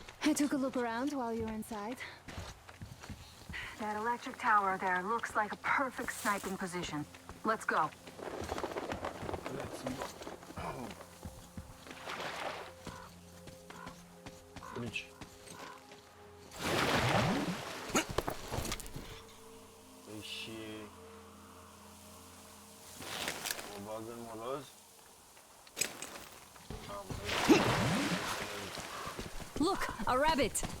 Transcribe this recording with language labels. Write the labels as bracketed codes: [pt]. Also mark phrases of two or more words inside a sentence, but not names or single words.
[en] I took a look around while you were inside. That electric tower there looks like a perfect sniping position. Let's go. Bridge. [ro] Păi și... Mă bag în moloz. [en] Look, a rabbit!